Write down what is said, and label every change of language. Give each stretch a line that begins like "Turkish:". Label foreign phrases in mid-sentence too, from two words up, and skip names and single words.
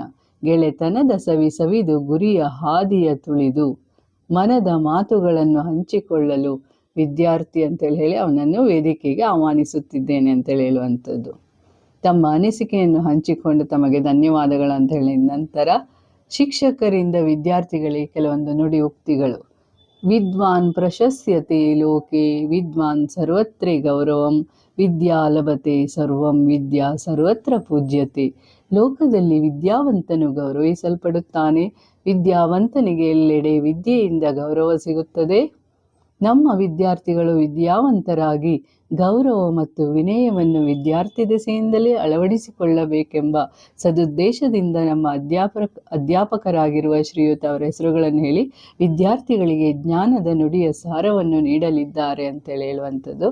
Kannada: ಗೆಳೆತನದ ಸವಿದು ಗುರಿಯ ಹಾದಿಯ ತುಳಿದು ಮನದ ಮಾತುಗಳನ್ನು ಹಂಚಿಕೊಳ್ಳಲು ವಿದ್ಯಾರ್ಥಿ ಅಂತೇಳಿ ಹೇಳಿ ಅವನನ್ನು ವೇದಿಕೆಗೆ ಆಹ್ವಾನಿಸುತ್ತಿದ್ದೇನೆ ಅಂತೇಳಿ ಹೇಳುವಂಥದ್ದು. ತಮ್ಮ ಅನಿಸಿಕೆಯನ್ನು ಹಂಚಿಕೊಂಡು ತಮಗೆ ಧನ್ಯವಾದಗಳು ಅಂತ ಹೇಳಿ ನಂತರ ಶಿಕ್ಷಕರಿಂದ ವಿದ್ಯಾರ್ಥಿಗಳಿಗೆ ಕೆಲವೊಂದು ನುಡಿ ಉಕ್ತಿಗಳು.
Sanskrit: ವಿದ್ವಾನ್ ಪ್ರಶಸ್ಯತೆ ಲೋಕೆ ವಿದ್ವಾನ್ ಸರ್ವತ್ರೇ ಗೌರವಂ ವಿದ್ಯಾ ಲಭತೆ ಸರ್ವಂ ವಿದ್ಯಾ ಸರ್ವತ್ರ ಪೂಜ್ಯತೆ.
Kannada: ಲೋಕದಲ್ಲಿ ವಿದ್ಯಾವಂತನು ಗೌರವಿಸಲ್ಪಡುತ್ತಾನೆ, ವಿದ್ಯಾವಂತನಿಗೆ ಎಲ್ಲೆಡೆ ವಿದ್ಯೆಯಿಂದ ಗೌರವ ಸಿಗುತ್ತದೆ. ನಮ್ಮ ವಿದ್ಯಾರ್ಥಿಗಳು ವಿದ್ಯಾವಂತರಾಗಿ ಗೌರವ ಮತ್ತು ವಿನಯವನ್ನು ವಿದ್ಯಾರ್ಥಿ ದೆಸೆಯಿಂದಲೇ ಅಳವಡಿಸಿಕೊಳ್ಳಬೇಕೆಂಬ ಸದುದ್ದೇಶದಿಂದ ನಮ್ಮ ಅಧ್ಯಾಪಕರಾಗಿರುವ ಶ್ರೀಯುತ ಅವರ ಹೆಸರುಗಳನ್ನು ಹೇಳಿ ವಿದ್ಯಾರ್ಥಿಗಳಿಗೆ ಜ್ಞಾನದ ನುಡಿಯ ಸಾರವನ್ನು ನೀಡಲಿದ್ದಾರೆ ಅಂತೇಳಿ ಹೇಳುವಂಥದ್ದು.